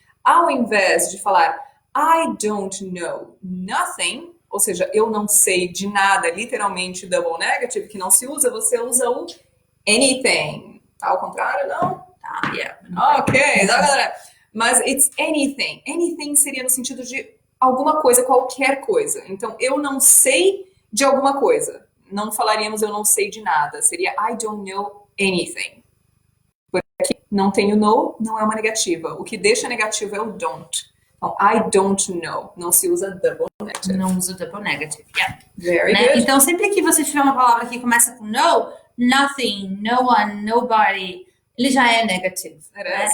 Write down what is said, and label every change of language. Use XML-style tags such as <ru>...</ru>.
<pt>Ao invés de falar</pt> <en>I don't know nothing,</en> <pt>ou seja, eu não sei de nada, literalmente double negative, que não se usa, você usa o anything. Tá ao contrário, não? Tá,</pt> <en>yeah.</en> <pt>Ok, tá, galera? Mas</pt> <en>it's anything.</en> <pt>Anything seria no sentido de alguma coisa, qualquer coisa. Então, eu não sei de alguma coisa. Não falaríamos eu não sei de nada. Seria</pt> <en>I don't know anything.</en> <pt>Porque aqui não tem o know, não é uma negativa. O que deixa negativo é o don't. Então,</pt> <en>I don't know.</en> <pt>Não se usa</pt> <en>double negative.</en> <pt>Não usa double negative,</pt> <en>yeah. Very good.</en> <pt>Então, sempre que você tiver uma palavra que começa com no, nothing, no one, nobody, ele já é negative. Né?</pt>